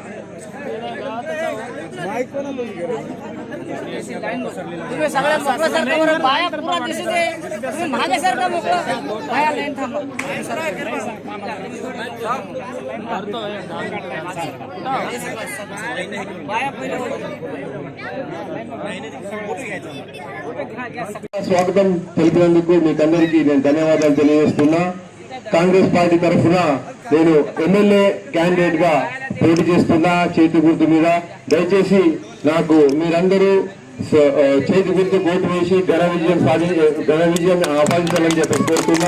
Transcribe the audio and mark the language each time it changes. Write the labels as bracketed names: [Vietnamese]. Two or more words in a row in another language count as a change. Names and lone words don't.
[Marathi] तुम्ही सगळ्या मोकळं सरका बरं. बाया पुरा दिसू दे. तुम्ही मागे सरका मोकळं. बाया लाईन थांबा. बाया पहिले [Telugu] స్వాగతం తెలిపినందుకు మీకందరికీ నేను ధన్యవాదాలు తెలియజేస్తున్నా. కాంగ్రెస్ పార్టీ తరఫున నేను [English] MLA candidate [Telugu] గా పోటీ చేస్తున్నా చేతి గుర్తు మీద. దయచేసి నాకు మీరందరూ చేతి గుర్తు ఓటు వేసి ఘన విజయం ఆపాదించాలని చెప్పేసి కోరుతున్నా.